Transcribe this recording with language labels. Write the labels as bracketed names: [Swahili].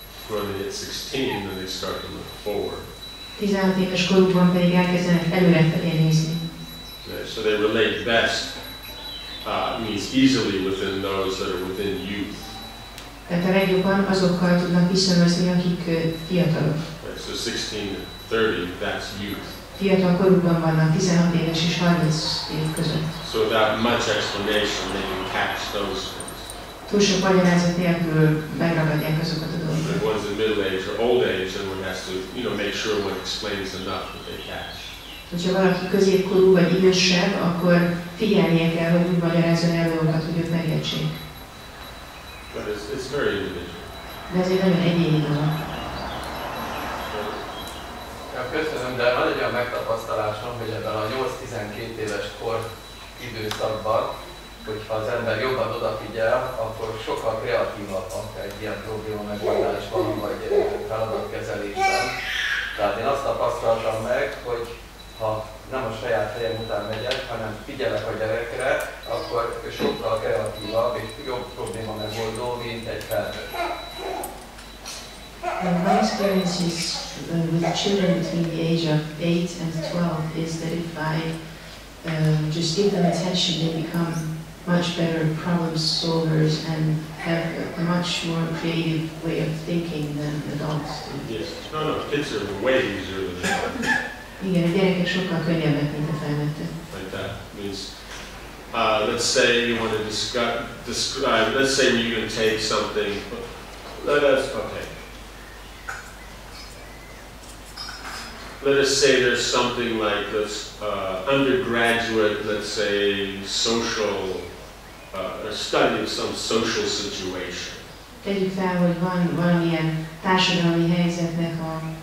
[English] When they hit 16, then they start to look forward. [Hungarian] 16 éves korukban pedig elkezdenek előrefelé nézni. [English] Right? So they relate best, means easily within those that are within youth. [Hungarian] Tehát a legjobban azokkal tudnak viszonyozni, akik fiatalok. [English] Right? So 16 to 30, that's youth. [Hungarian] Fiatal korukban vannak 16 éves és 30 év között. [English] So without much explanation, they can catch those things. [Hungarian] Túl sok magyarázat nélkül megragadják azokat a dolgokat. [English] The ones in middle age or old age, and one has to, make sure one explains enough that they catch. [Hungarian] Ha valaki középkorú vagy idősebb, akkor figyelnie kell, hogy úgy magyarázzon el dolgokat, hogy ők megértsék. [English] But it's very individual. [Hungarian] De ez egy nagyon egyéni dolog. Ja, köszönöm, de van egy olyan megtapasztalásom, hogy ebben a 8-12 éves kor időszakban, hogyha az ember jobban odafigyel, akkor sokkal kreatívabb egy ilyen probléma megoldásban, vagy feladatkezelésben. Tehát én azt tapasztaltam meg, hogy ha nem a saját helyem után megyek, hanem figyelek a gyerekre, akkor sokkal kreatívabb és jobb probléma megoldó, mint egy felnőtt. [English] My experience is with children between the age of 8 and 12 is that if I just give them attention, they become much better problem solvers and have a much more creative way of thinking than adults do. Yes. No, kids are way easier than that. [Hungarian] Igen, a gyerekek sokkal könnyebbek, mint a felnőttek. [English] Like that means, let's say you want to describe. Let's say you can take something. Okay. Let us say there's something like this undergraduate, let's say, social, study of some social situation. [Hungarian] Tegyük fel, hogy van valamilyen társadalmi helyzetnek a...